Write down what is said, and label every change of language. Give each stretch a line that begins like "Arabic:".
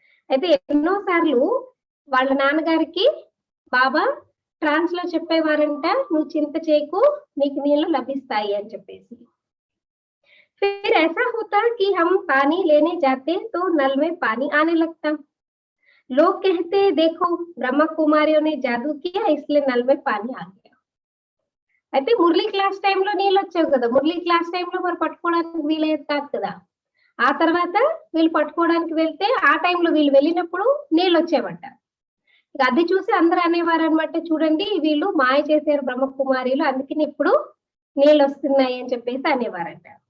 Telugu: అయితే ఎన్నో సార్లు వాళ్ళ నాన్నగారికి బాబా ట్రాన్స్ లో చెప్పేవారంట నువ్వు చింత చేయకు నీకు నీళ్లు లభిస్తాయి అని చెప్పేసి.
Hindi: फिर ऐसा होता कि हम पानी लेने जाते तो नल में पानी आने लगता. लोग कहते देखो ब्रह्मा कुमारियों ने जादू किया इसलिए नल में पानी आ गया.
Telugu: అయితే మురళీ క్లాస్ టైంలో నీళ్ళు వచ్చావు కదా. మురళీ క్లాస్ టైంలో మరి పట్టుకోవడానికి వీలయ్యేది కాదు కదా. ఆ తర్వాత వీళ్ళు పట్టుకోవడానికి వెళ్తే ఆ టైంలో వీళ్ళు వెళ్ళినప్పుడు నీళ్ళు వచ్చేవంట. అది చూసి అందరూ అనేవారు అనమాట చూడండి వీళ్ళు మాయ చేశారు బ్రహ్మకుమారిలు అందుకని ఇప్పుడు నీళ్ళు వస్తున్నాయి అని చెప్పేసి అనేవారంట.